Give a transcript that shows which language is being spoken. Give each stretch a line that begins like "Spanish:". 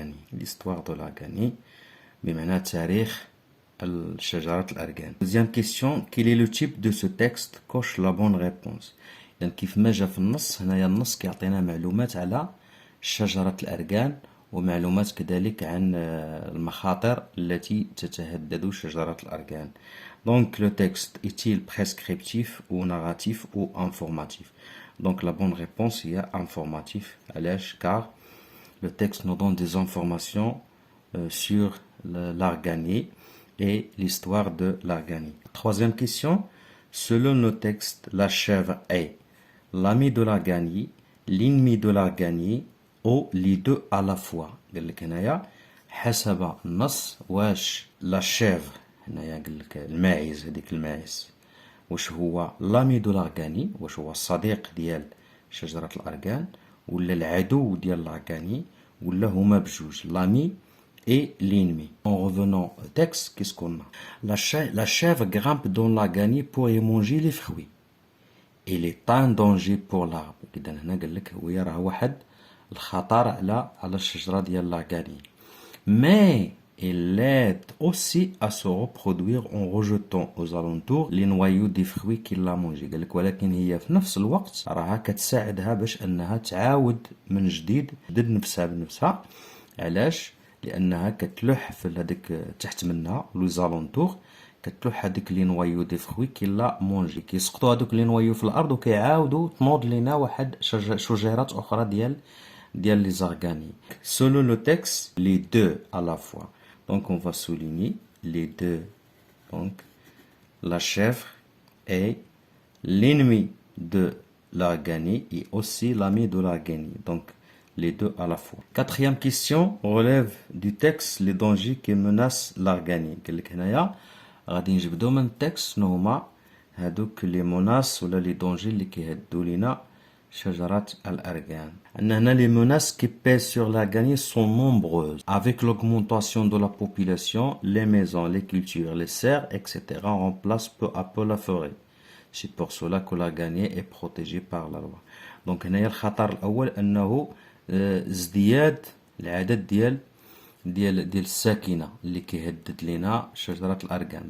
French: L'histoire de l'Arganie
Arabic: بمعنى تاريخ شجرة الأرغان.
French: Deuxième question, quel est le type de ce texte? Coche la bonne réponse.
Arabic: إذن كيف ما جا في النص هنايا النص كيعطينا معلومات على شجرة الأرغان ومعلومات كذلك عن المخاطر التي تتهدد شجرة الأرغان.
French: Donc le texte est-il prescriptif ou narratif ou informatif? Donc la bonne réponse est informatif.
Arabic: علاش؟
French: car le texte nous donne des informations sur l'Arganie et l'histoire de l'Arganie. Troisième question, selon le texte, la chèvre est l'ami de l'Arganie, l'ennemi de l'Arganie ou les deux à la fois.
Arabic: قال لك هنايا حسب النص واش لا شيفر هنايا قال لك الماعز، هذيك الماعز واش هو لامي دو لارغاني، واش هو الصديق ديال شجرة الأرغان ولا العدو ديال الأرغاني ولا هما بجوج لامي
French: et l'ennemi. En revenant au texte, qu'est-ce qu'on a? La chèvre grimpe dans l'Arganie pour y manger les fruits. Il est un danger pour l'arbre.
Arabic: إذا هنا قال لك هو راه واحد الخطر على الشجرة ديال l'Arganie.
French: Mais il l'aide aussi à se reproduire en rejetant aux alentours les noyaux des fruits qu'il a mangé.
Arabic: قال لك ولكن هي في نفس الوقت راها كتساعدها باش انها تعاود من جديد تجدد نفسها بنفسها. علاش؟ لانها كتلوح في هذيك تحت منها لو زالونتور كتلوح هذيك لي نوايو دي فروي كي لا مونجي كيسقطوا هذوك لي نوايو في الارض وكيعاودوا تنوض لينا واحد شجيرات اخرى ديال لي زارغاني.
French: Selon le texte, les deux à la fois. Donc on va souligner les deux. Donc la chèvre est l'ennemi de l'Arganie et aussi l'ami de l'Arganie. Donc les deux à la fois. Quatrième question relève du texte les dangers qui menacent l'Arganie.
Arabic: قال لك هنايا غادي نجبدو من التكست شنو هما هادوك لي موناس ولا لي دونجي اللي كيهدو لينا شجرة الأرغان. عندنا هنا
French: les menaces qui pèsent sur l'Arganie sont nombreuses. Avec l'augmentation de la population, les maisons, les cultures, les serres, etc. remplacent peu à peu la forêt. C'est pour cela que l'Arganie est protégée par la loi.
Arabic: Donc هنايا الخطر الأول أنه ازدياد العدد ديال الساكنة اللي كيهدد لنا شجرة الأرغان.